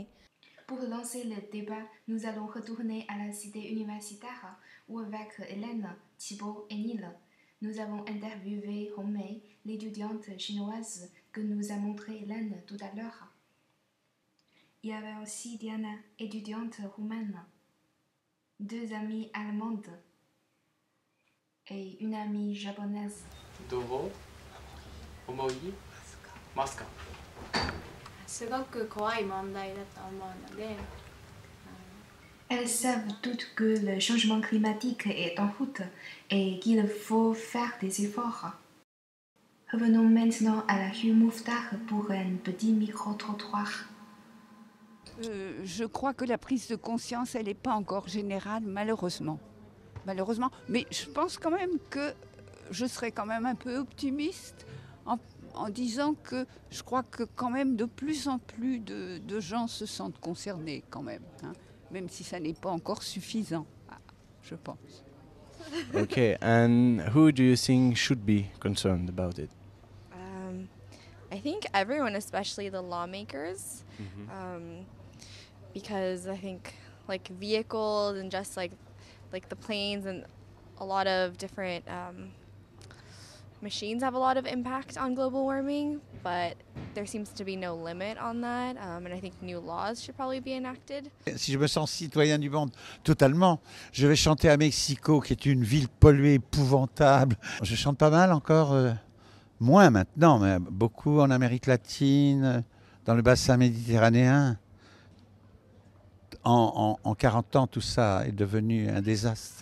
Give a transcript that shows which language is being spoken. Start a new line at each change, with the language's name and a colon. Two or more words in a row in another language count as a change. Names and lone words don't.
French: Pour lancer le débat, nous allons retourner à la cité universitaire où avec Hélène, Thibaut et Neil, nous avons interviewé Hongmei, l'étudiante chinoise que nous a montré Hélène tout à l'heure. Il y avait aussi Diana, étudiante roumaine, 2 amies allemandes et une amie japonaise. Doro, Omoi, Masuka.
Japanese: すごく怖い問題だと思うので。
French: Elles savent toutes que le changement climatique est en route et qu'il faut faire des efforts. Revenons maintenant à la rue Mouffetard pour un petit micro-trottoir. Je crois que la prise de conscience, elle n'est pas encore générale, malheureusement. Malheureusement. Mais je pense quand même que je serais quand même un peu optimiste en disant que je crois que quand même de plus en plus de gens se sentent concernés quand même, hein, même si ça n'est pas encore suffisant, je pense.
English: Okay, and who do you think should be concerned about it? I think everyone, especially the lawmakers, because I think like vehicles and just like the planes and a lot of different machines have a lot of impact on global warming, but there seems to be no limit on that, and I think new laws should probably be enacted.
French: Si je me sens citoyen du monde totalement, je vais chanter à Mexico, qui est une ville polluée épouvantable. Je chante pas mal encore, moins maintenant, mais beaucoup en Amérique latine, dans le bassin méditerranéen. En 40 ans, tout ça est devenu un désastre.